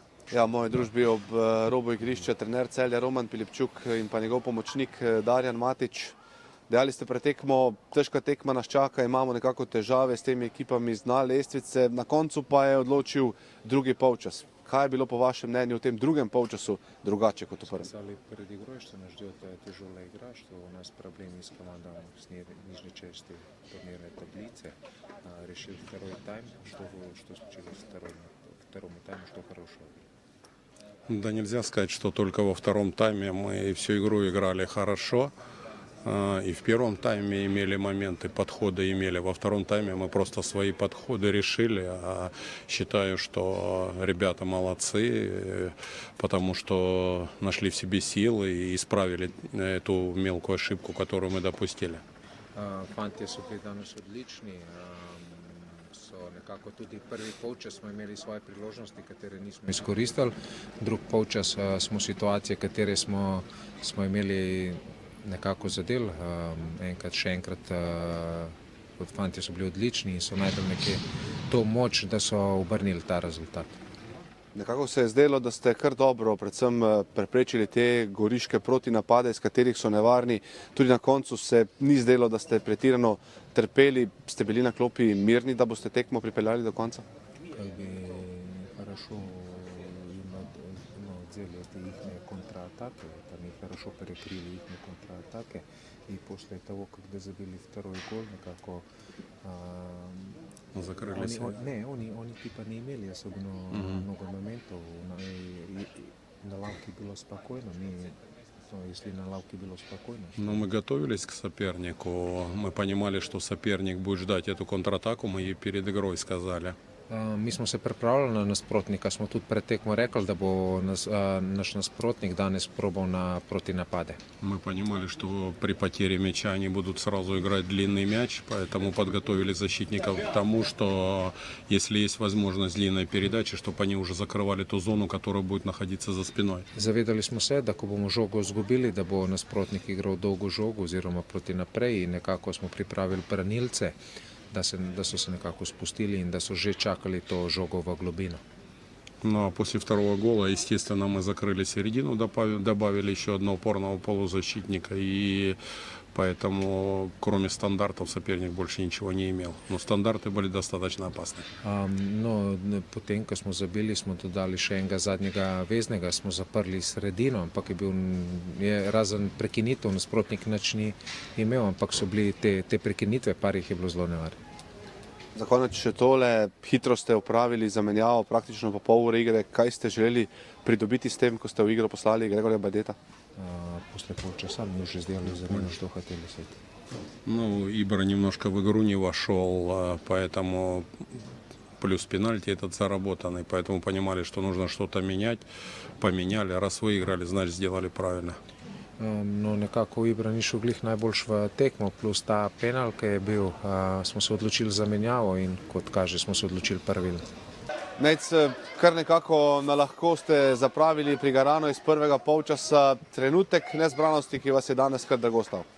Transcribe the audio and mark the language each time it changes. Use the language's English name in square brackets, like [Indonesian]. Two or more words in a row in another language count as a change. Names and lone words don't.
[Slovenian] Ja, v moji družbi ob robu igrišča trener Celja Roman Pilipčuk in pa njegov pomočnik Darjan Matić. Dejali ste pred tekmo, težka tekma nas čaka, imamo nekako težave s temi ekipami z dna lestvice, na koncu pa je odločil drugi polčas. Kaj je bilo po vašem mnenju v tem drugem polčasu drugače kot v prvem? [Russian] Сказали перед игрой, что нас ждет тяжелая игра, что у нас проблемы с командой с нижней части турнирной таблицы. Решил второй тайм, что случилось в втором тайме, что хорошего. Да нельзя сказать, что только во втором тайме мы всю игру играли хорошо. И в первом тайме имели моменты, подходы имели. Во втором тайме мы просто свои подходы решили. Считаю, что ребята молодцы, потому что нашли в себе силы и исправили эту мелкую ошибку, которую мы допустили. [Slovenian] Fantje so bili danes odlični. Nekako tudi prvi polčas smo imeli svoje priložnosti, katere nismo izkoristili. Drugi polčas smo situacije, katere smo imeli nekako zadel. Še enkrat, fantje so bili odlični in so najdel nekje to moč, da so obrnili ta rezultat. Nekako se je zdelo, da ste kar dobro predvsem preprečili te goriške protinapade, iz katerih so nevarni. Tudi na koncu se ni zdelo, da ste pretirano trpeli. Ste bili na klopi mirni, da boste tekmo pripeljali do konca? [Russian] Как бы хорошо взяли их контратаки, они хорошо перекрыли их контратаки, и после того, когда забили второй гол, некако Закрылись. Они типа не имели особенно много моментов. На лавке было спокойно. Если на лавке было спокойно. Но мы готовились к сопернику. Мы понимали, что соперник будет ждать эту контратаку. Мы ей перед игрой сказали. [Slovenian] Mi smo se pripravljali na nasprotnika, smo tudi pred tekmo rekli, da bo naš nasprotnik danes probal na protinapade. [Russian] Мы понимали, что при потере мяча они будут сразу играть длинный мяч, поэтому подготовили защитников к тому, что если есть возможность длинной передачи, чтобы они уже закрывали ту зону, которая будет находиться за спиной. [Slovenian] Zavedali smo se, da ko bomo žogo izgubili, da bo nasprotnik igral dolgo žogo oziroma proti naprej in nekako smo pripravili branilce, da so se nekako spustili in da so že čakali to žogo v globino. [Russian] Ну а после второго гола, естественно, мы закрыли середину, добавили еще одного опорного полузащитника, и поэтому кроме стандартов соперник больше ничего не имел. Но стандарты были достаточно опасны. [Slovenian] Potem, ko smo zabili, smo dodali še enega zadnjega veznega, smo zaprli sredino, ampak je razen prekinitev nasprotnik nič ni imel, ampak so bili te prekinitve, par jih je bilo zelo nevarno. Za konec še tole, hitro ste opravili zamenjavo, praktično po pol ure igre. Kaj ste želeli pridobiti s tem, ko ste v igro poslali Gregorja Badeta? [Russian] После полчаса мы уже сделали замену, что хотели с этим. Ну, Ибра немножко в игру не вошел, поэтому плюс пенальти этот заработанный, поэтому понимали, что нужно что-то менять. Поменяли, раз выиграли, значит сделали правильно. [Slovenian] No, nekako Ibra ni šel glih najboljš v tekmo, plus ta penal, ki je bil, smo se odločili za menjavo in kot kaže, smo se odločili pravilno. Nec, kar nekako na lahko ste zapravili prigarano iz prvega polčasa. Trenutek nezbranosti, ki vas je danes kar drago stal.